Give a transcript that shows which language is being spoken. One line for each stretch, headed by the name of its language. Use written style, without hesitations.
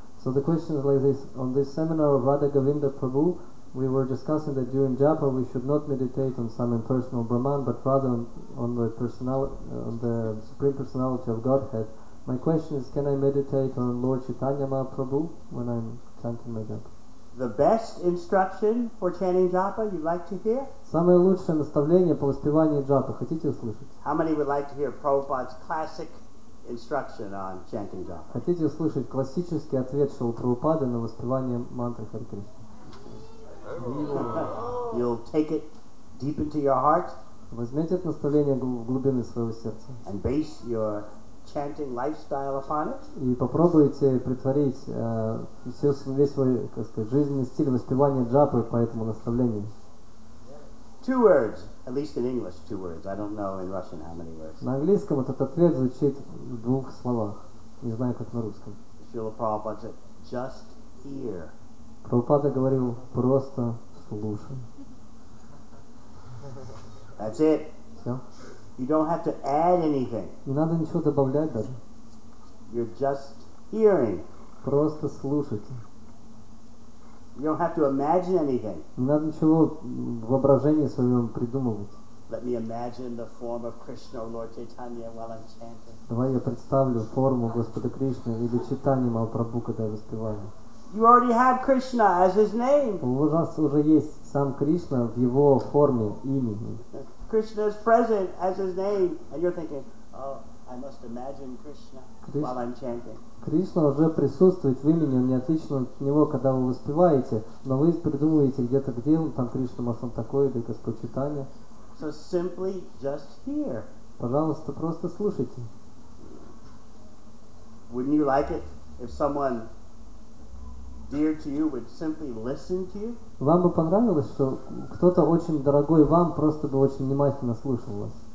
English: So the question is like this, on this seminar of Radha Govinda Prabhu, we were discussing that during japa we should not meditate on some impersonal Brahman, but rather on the Supreme Personality of Godhead. My question is, can I meditate on Lord Chaitanya Mahaprabhu when I'm chanting my japa? The best instruction for chanting japa you'd like to hear?
Russian: Самое лучшее наставление по воспеванию джапы хотите услышать?
English: How many would like to hear Prabhupada's classic instruction on chanting japa?
Russian: Хотите услышать классический ответ Шрила Прабхупады на воспевание мантры Харе Кришна?
English: You'll take it deep into your heart.
Russian: Возьмете это наставление в глубины своего сердца.
English: And base your chanting lifestyle upon it.
Russian: И попробуйте притворить весь свой, как сказать, жизненный стиль воспевания джапы по этому наставлению.
English: 2 words, at least in English, 2 words. I don't know in Russian how many words.
Russian: На английском этот ответ звучит в 2 словах. Не знаю, как на русском.
English: Srila Prabhupada said, just hear.
Russian: Прабхупада говорил, просто слушай.
English: That's it.
Russian: Все.
English: You don't have to add anything.
Russian: Не надо ничего добавлять даже.
English: You're just hearing.
Russian: Просто слушайте.
English: You don't have to imagine anything.
Russian: Не надо ничего в воображении своем придумывать.
English: Let me imagine the form of Krishna or Lord Chaitanya while I'm chanting.
Russian: Давай я представлю форму Господа Кришны или Чайтаньи Махапрабху, когда я воспеваю.
English: You already have Krishna as his name.
Russian: У вас уже есть сам Кришна в его форме, имени.
English: Krishna is present as his name, and you're thinking, oh, I must imagine Krishna while I'm chanting.
Russian: Кришна уже присутствует в имени, он не отличен от него, когда вы воспеваете, но вы придумываете где-то, где он, там Кришна, может он такой, или Господь Чайтанья.
English: So simply just hear.
Russian: Пожалуйста, просто слушайте.
English: Wouldn't you like it if someone dear to you would simply listen to you?
Russian: Вам бы понравилось, что кто-то очень дорогой вам просто бы очень внимательно слушал вас?